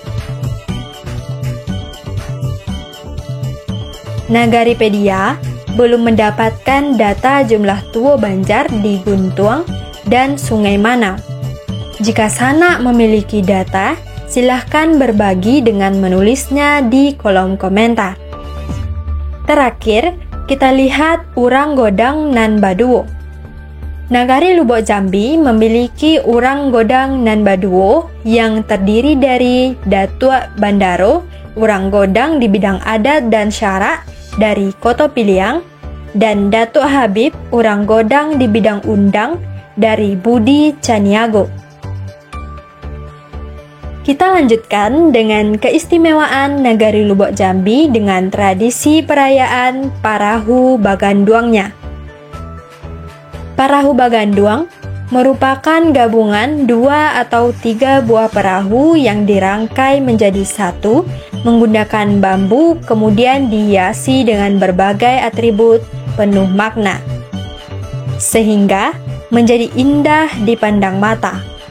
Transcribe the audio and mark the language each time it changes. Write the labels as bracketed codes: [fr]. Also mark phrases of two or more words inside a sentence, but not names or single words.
[id] Nagaripedia belum mendapatkan data jumlah tua banjar di Guntuang dan Sungai Manau. Jika Sanak memiliki data, silahkan berbagi dengan menulisnya di kolom komentar. Terakhir, kita lihat Urang Godang Nan Baduo. Nagari Lubuk Jambi memiliki Urang Godang Nan Baduo yang terdiri dari Datuk Bandaro, Urang Godang di bidang adat dan syarak dari Koto Piliang, dan Datuk Habib, Urang Godang di bidang undang dari Budi Caniago. Kita lanjutkan dengan keistimewaan Nagari Lubuk Jambi dengan tradisi perayaan Parahu Baganduangnya. Parahu Baganduang merupakan gabungan 2 atau 3 buah perahu yang dirangkai menjadi satu menggunakan bambu, kemudian dihiasi dengan berbagai atribut penuh makna, sehingga menjadi indah dipandang mata.